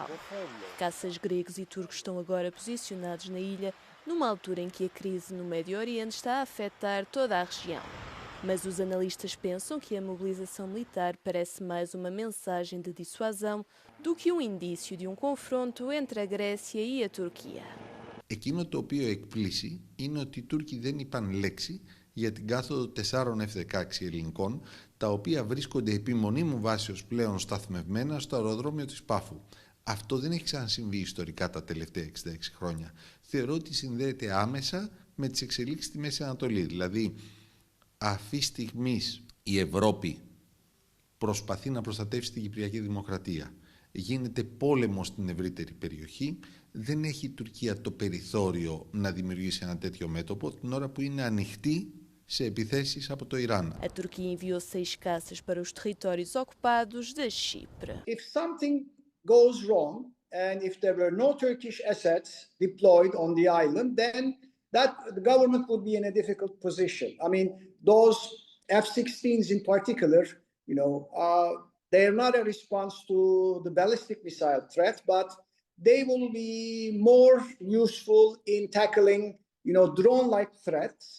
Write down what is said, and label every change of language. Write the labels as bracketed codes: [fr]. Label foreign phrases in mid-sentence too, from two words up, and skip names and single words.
[pt] Caças gregos e turcos estão agora posicionados na ilha, numa altura em que a crise no Médio Oriente está a afetar toda a região. Mas os analistas pensam que a mobilização militar parece mais uma mensagem de dissuasão do que um indício de um confronto entre a Grécia e a Turquia. [el] Εκείνο το οποίο εκπλήσει είναι ότι οι Τούρκοι δεν είπαν λέξη για την κάθοδο 4 F-16 ελληνικών, τα οποία βρίσκονται επί μονίμου βάσεως πλέον σταθμευμένα στο αεροδρόμιο της Πάφου. Αυτό δεν έχει ξανασυμβεί ιστορικά τα τελευταία 66 χρόνια. Θεωρώ ότι συνδέεται άμεσα με τις εξελίξεις στη Μέση Ανατολή. Δηλαδή, αυτή τη στιγμή η Ευρώπη προσπαθεί να προστατεύσει την Κυπριακή Δημοκρατία. Γίνεται πόλεμος στην ευρύτερη περιοχή. Δεν έχει η Τουρκία το περιθώριο να δημιουργήσει ένα τέτοιο μέτωπο, την ώρα που είναι ανοιχτή σε επιθέσεις από το Ιράν. [pt] A Turquia enviou 6 caças para os territórios ocupados de Chipre. [en] If something goes wrong and if there were no Turkish assets deployed on the island, then the government would be in a difficult position. I mean, those F-16s in particular, they are not a response to the ballistic missile threat, but they will be more useful in tackling drone-like threats.